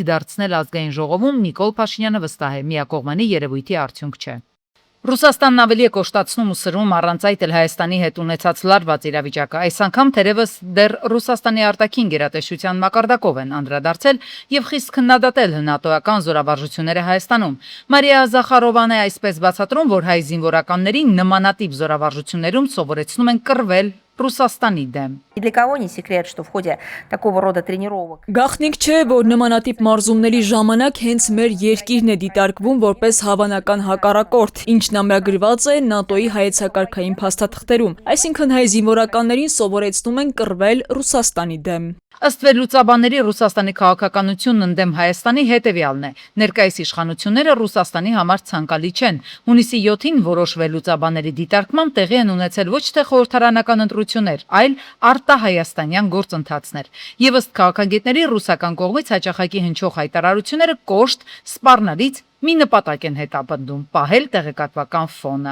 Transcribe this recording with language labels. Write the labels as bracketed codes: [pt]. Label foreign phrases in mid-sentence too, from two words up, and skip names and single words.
[hy] դարձնել ազգային ժողովում Նիկոլ Փաշինյանը վստահ է, միակողմանի երևույթի արդյունք չէ։ Ռուսաստանն ավելի է կոշտացնում ու սրում առանց այդ էլ Հայաստանի հետ ունեցած լարված իրավիճակը։ Այս անգամ թերևս դեռ Ռուսաստանի արտաքին գերատեսչության մակարդակով են անդրադարձել եւ խիստ քննադատել հնատոական զորավարժությունները Հայաստանում։ Մարիա Զախարովան է այսպես բացատրում, որ հայ զինվորականներին նմանատիպ զորավարժություններում սովորեցնում են կռվել Ռուսաստանի դեմ։ [ru] И для кого не секрет, что в ходе такого рода тренировок [hy] Գաղտնիք չէ, որ նմանատիպ մարզումների ժամանակ հենց մեր երկիրն է դիտարկվում որպես հավանական հակառակորդ, ինչն ամրագրված է ՆԱՏՕ-ի հայեցակարգային փաստաթղթերում։ Այսինքն հայ զինվորականներին սովորեցնում են կռվել Ռուսաստանի դեմ։ Ըստ վերլուծաբանների Ռուսաստանի քաղաքականությունն ընդդեմ Հայաստանի հետևյալն է։ Ներկայիս իշխանությունները Ռուսաստանի համար ցանկալի չեն։ Հունիսի 7-ին որոշ վերլուծաբանների դիտարկմամբ տեղի են ունեցել ոչ թե խորհրդարանական ընտրություններ, այլ արտահայաստանյան գործընթացներ։ Եվ ըստ քաղաքագետների ռուսական կողմից հաճախակի հնչող հայտարարությունները կոշտ, սպառնալից մի նպատակ են հետապնդում՝ պահել տեղեկատվական ֆոնը։